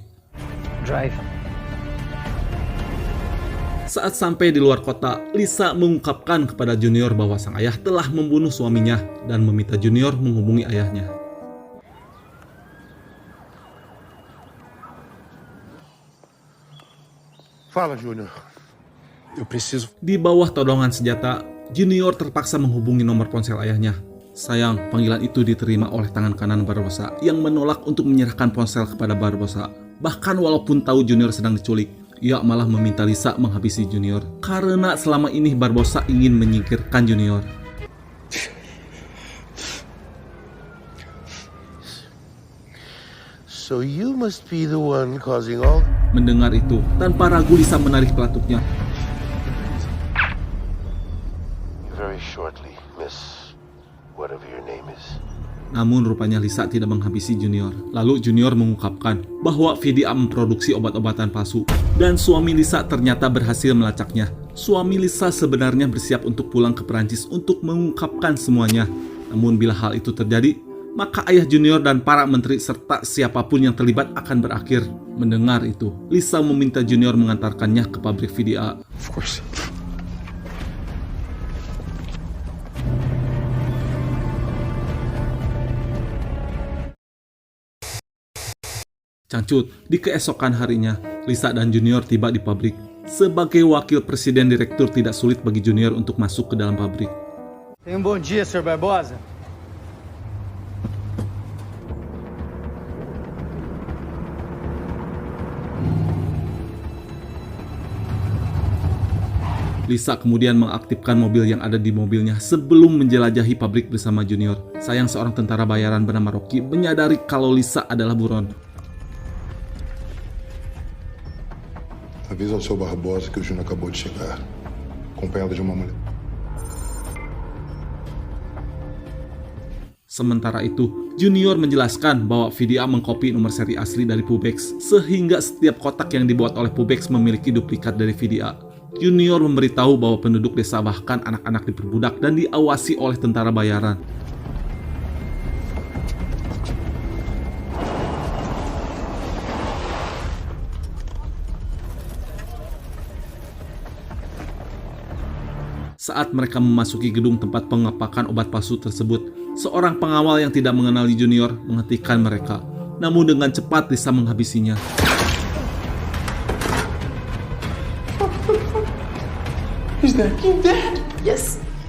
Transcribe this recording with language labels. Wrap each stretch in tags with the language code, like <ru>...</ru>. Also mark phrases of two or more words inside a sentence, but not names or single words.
<id>Drive. Saat sampai di luar kota, Lisa mengungkapkan kepada Junior bahwa sang ayah telah membunuh suaminya dan meminta Junior menghubungi ayahnya.</id> <pt>Fala, Júnior. Eu preciso.</pt> <id>Di bawah todongan senjata, Junior terpaksa menghubungi nomor ponsel ayahnya. Sayang, panggilan itu diterima oleh tangan kanan Barbosa yang menolak untuk menyerahkan ponsel kepada Barbosa. Bahkan walaupun tahu Junior sedang diculik, ia malah meminta Lisa menghabisi Junior karena selama ini Barbosa ingin menyingkirkan Junior.</id> <en>So you must be the one causing all...</en> <id>Mendengar itu, tanpa ragu Lisa menarik pelatuknya.</id> <en>Very shortly, miss, whatever your name is.</en> <id>Namun rupanya Lisa tidak menghabisi Junior. Lalu Junior mengungkapkan bahwa VDA memproduksi obat-obatan palsu dan suami Lisa ternyata berhasil melacaknya. Suami Lisa sebenarnya bersiap untuk pulang ke Perancis untuk mengungkapkan semuanya. Namun bila hal itu terjadi, maka ayah Junior dan para menteri serta siapapun yang terlibat akan berakhir. Mendengar itu, Lisa meminta Junior mengantarkannya ke pabrik VDA.</id> <en>Of course.</en> <id>Cangcut, di keesokan harinya, Lisa dan Junior tiba di pabrik. Sebagai wakil presiden direktur tidak sulit bagi Junior untuk masuk ke dalam pabrik.</id> <pt>Tenha bom dia, Sr. Barbosa.</pt> <id>Lisa kemudian mengaktifkan mobil yang ada di mobilnya sebelum menjelajahi pabrik bersama Junior. Sayang seorang tentara bayaran bernama Rocky menyadari kalau Lisa adalah buron.</id> <pt>Avisa ao seu Barbosa que o Júnior acabou de chegar, acompanhado de uma mulher.</pt> <id>Sementara itu, Junior menjelaskan bahwa VDA mengkopi nomor seri asli dari Pubex, sehingga setiap kotak yang dibuat oleh Pubex memiliki duplikat dari VDA. Junior memberitahu bahwa penduduk desa bahkan anak-anak diperbudak dan diawasi oleh tentara bayaran. Saat mereka memasuki gedung tempat pengepakan obat palsu tersebut, seorang pengawal yang tidak mengenali Junior menghentikan mereka. Namun dengan cepat Lisa menghabisinya.</id> <en>Is that you dead? Yes.</en>